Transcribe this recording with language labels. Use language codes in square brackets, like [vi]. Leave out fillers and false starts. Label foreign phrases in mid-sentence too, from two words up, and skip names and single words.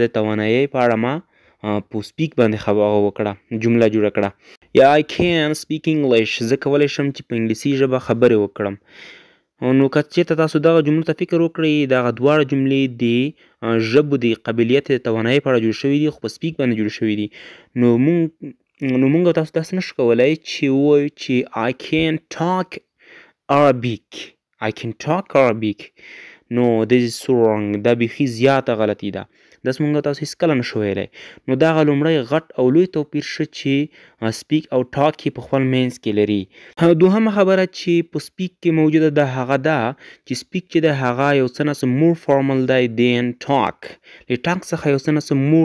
[ps] توانایۍ په اړه ما په سپیک باندې خبره وکړه جمله جوړه کړه یا [en] I can speak English [ps] زه کولی شم چې په انګلیسي ژبه خبرې وکړم نو که چېرته تاسو دغه جملو ته فکر وکړئ دغه دواړه جملې د ژبو د قابلیت د توانایۍ په اړه جوړ شوي دي خو په سپیک باندې جوړ شوي دي نو موږ او تاسو داسې نشو کولی چې ووایو چې [en] I can talk [ps] Arabic نو [en] this is so wrong [ps] دا بیخي زیاته غلطي ده داسې موږ تاسو هېڅکله نشو ویلی نو دغه لومړی غټ او لوی توپیر ښه چې سپیک او ټاک یې په خپل منځ کې لري دوهمه خبره چې په سپیک کې موجوده ده هغه دا چې سپیک چې ده هغه یو څه نه څه [en] more formal [ps] دی [en] than talk [ps] له ټاک څخه یو څه نه څه مور